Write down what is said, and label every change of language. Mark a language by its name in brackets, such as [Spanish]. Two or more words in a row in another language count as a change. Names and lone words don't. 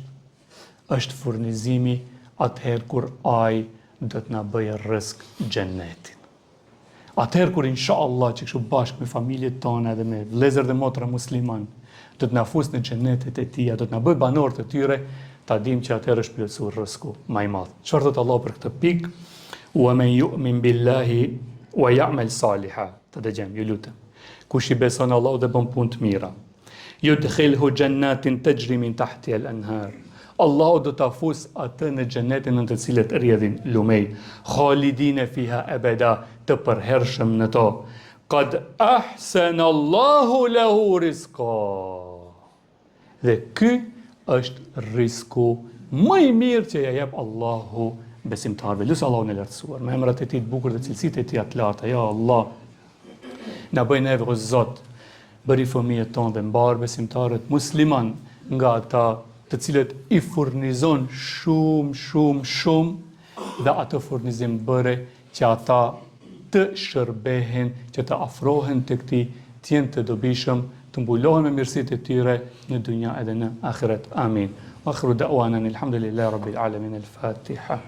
[Albanian] Është furnizimi atëherë kur ai do të na bëjë rrezik xhenetin. Atëherë kur inshallah që kështu bashkë me familjet tona dhe me vëllezër dhe motra musliman, do të na fusë në xhenetet e tij, do të na bëjë banor të tyre, ta dim që atëherë është plotësuar rreziku më i madh. Çfarë thot Allah për këtë pikë? [Arabic] ومن يؤمن بالله ويعمل صالحا. [Albanian] Të dëgjojmë, ju lutem. Kush i beson Allahut dhe bën punë të mira, [Arabic] يدخله جنات تجري من تحتها الأنهار. [Albanian] Allahu do ta fus atë në xhenetin në të cilët rrjedhin lumej, [Arabic] خالدين فيها أبدا, [Albanian] të përhershëm në to. [Arabic] قد أحسن الله له رزقا. [Albanian] Dhe ky është rizku më i mirë që ja jep Allahu besimtarëve. Lusë Allahun e lartësuar, me emrat e tij të bukur dhe cilësitë e tij të larta. Ja Allah, na bëj neve o Zot, bëri fëmijët tonë dhe mbar besimtarët musliman nga ata të cilët i furnizon shumë dhe atë furnizim bëre që ata të shërbehen, që të afrohen të këtij, të jenë të dobishëm, të mbulohen me mirësitë e tyre në dunja edhe në ahiret. Amin. [Arabic] آخر دعوانا الحمد لله رب العالمين. Al-Fatiha.